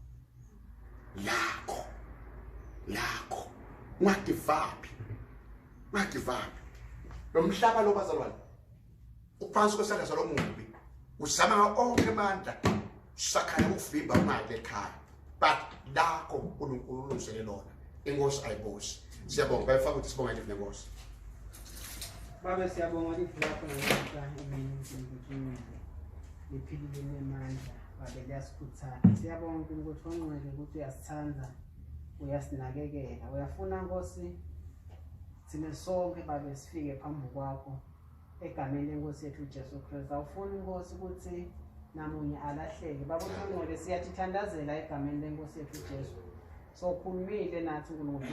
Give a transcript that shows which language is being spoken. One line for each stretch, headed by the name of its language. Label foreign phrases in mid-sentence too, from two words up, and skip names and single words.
Zulu: ungagivapi lo mhlaba lo bazalwane uphansi kwesandla salo mubi uzama onke amandla sakhaya ukuvimba imali lekhaya but lakho uNkulunkulu ulungisele lona inkosi ayibosi siyabonga bayifaka ukuthi sibonga nje nenkosi. Baba siyabonga lapho ngamanye imini liphilile nemandla babe liyasikhuthaza siyabonga ukuthi ongcwele ukuthi uyasithanda uyasinakekela uyafuna Nkosi thina sonke babe sifike phambi kwakho egameni lenkosi yethu Jesu Kristu awufuni Nkosi ukuthi namunye alahleke baba ongcwele siyatithandazela egameni lenkosi yethu Jesu sokhulumile nathi uNkulunkulu